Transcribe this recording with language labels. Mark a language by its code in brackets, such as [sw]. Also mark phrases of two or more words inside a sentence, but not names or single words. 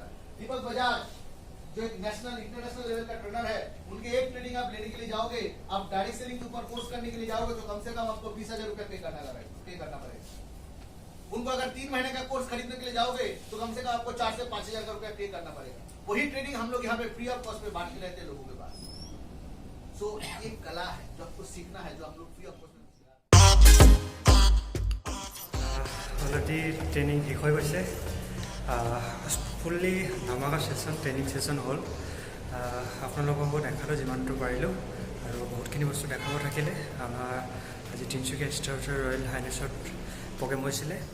[hi] दीपक बजाज जो एक [en] national international level [hi] का ट्रेनर है, उनके एक ट्रेनिंग आप लेने के लिए जाओगे, आप [en] direct selling [hi] के ऊपर कोर्स करने के लिए जाओगे तो कम से कम आपको 20,000 रुपया पे करना पड़ेगा। उनको अगर 3 महीने का कोर्स खरीदने के लिए जाओगे तो कम से कम आपको 4 से 5,000 का रुपया पे करना पड़ेगा। वही ट्रेनिंग हम लोग यहाँ पे [en] free of cost [hi] में बांट के रहते हैं लोगों के पास। सो ये कला है जो आपको सीखना है, जो आप लोग [en] free of cost [hi] में सिखा। [en] already training [as] শেষ হৈ গৈছে। ফুল্লি ধামাকা ছেশ্যন, [en] training session [as] হ'ল। আপোনালোককো দেখালোঁ যিমানটো পাৰিলোঁ, আৰু বহুতখিনি বস্তু দেখাব থাকিলে। আমাৰ আজি তিনিচুকীয়া ষ্টাৰ্টাৰ ৰয়েল হাইনেছত প্ৰগ্ৰেম হৈছিলে।